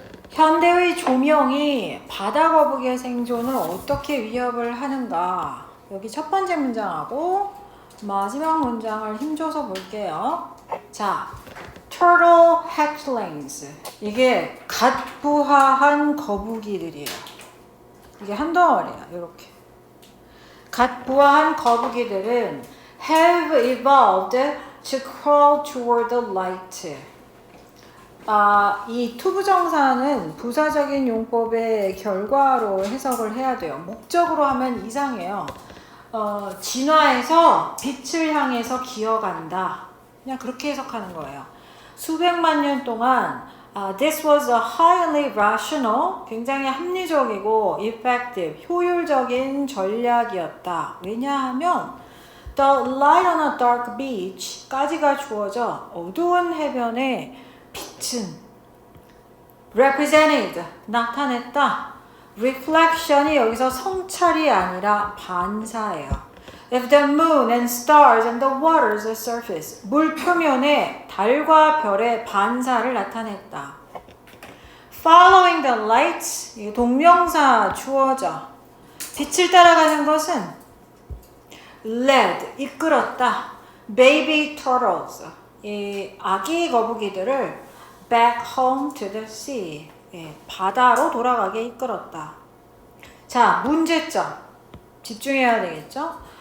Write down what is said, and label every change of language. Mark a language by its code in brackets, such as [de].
[ko] 현대의 조명이 바다 거북이의 생존을 어떻게 위협을 하는가? 여기 첫 번째 문장하고 마지막 문장을 힘줘서 볼게요. [en] 자, turtle hatchlings. [ko] 이게 갓 부화한 거북이들이에요. 이게 한 덩어리야, 이렇게. 갓 부화한 거북이들은 [en] have evolved to crawl toward the light. [ko] 이 투부정사는 부사적인 용법의 결과로 해석을 해야 돼요. 목적으로 하면 이상해요. 진화해서 빛을 향해서 기어간다. 그냥 그렇게 해석하는 거예요. 수백만 년 동안 [en] this was a highly rational, [ko] 굉장히 합리적이고 [en] effective, [ko] 효율적인 전략이었다. 왜냐하면 [en] the light on a dark beach [ko] 까지가 주어져 어두운 해변에 빛은 [en] represented, [ko] 나타냈다. reflection이 여기서 성찰이 아니라 반사예요. [en] If the moon and stars and the water's surface, [ko] 물 표면에 달과 별의 반사를 나타냈다. [en] Following the light, [ko] 이게 동명사 주어져. 빛을 따라가는 것은 [en] led, [ko] 이끌었다. [en] Baby turtles, [ko] 이 아기 거북이들을 [en] back home to the sea, [ko] 바다로 돌아가게 이끌었다. 자, 문제점 집중해야 되겠죠?